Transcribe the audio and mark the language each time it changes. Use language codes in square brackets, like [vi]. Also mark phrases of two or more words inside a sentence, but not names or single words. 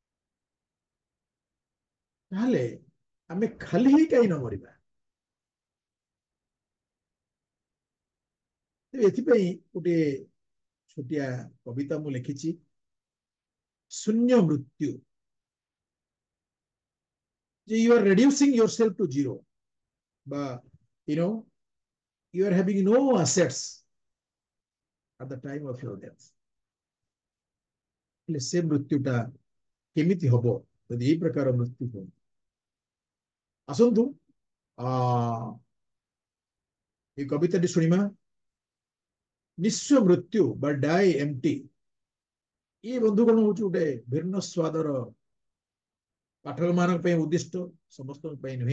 [or] ତାହେଲେ ଆମେ ଖାଲି ହିଁ କାହିଁ ନ ମରିବା? ଏଥିପାଇଁ ଗୋଟିଏ ଛୋଟିଆ କବିତା ମୁଁ ଲେଖିଛି, ଶୂନ୍ୟ ମୃତ୍ୟୁ। [en] ଯେ you are reducing yourself to zero, বা you know you are having no assets at the time of your death। [or] ହେଲେ ସେ ମୃତ୍ୟୁଟା କେମିତି ହବ? ଯଦି ଏଇ ପ୍ରକାର ମୃତ୍ୟୁ ହୁଏ, ଆସନ୍ତୁ ଏଇ କବିତାଟି ଶୁଣିବା। ନିଃସ୍ୱ ମୃତ୍ୟୁ ବା [en] die empty, [or] ଇଏ ବନ୍ଧୁଗଣ ହଉଛି ଗୋଟେ ଭିନ୍ନ ସ୍ୱାଦର ପାଠକ ମାନଙ୍କ ପାଇଁ ଉଦ୍ଦିଷ୍ଟ, ସମସ୍ତଙ୍କ ପାଇଁ ନୁହେଁ।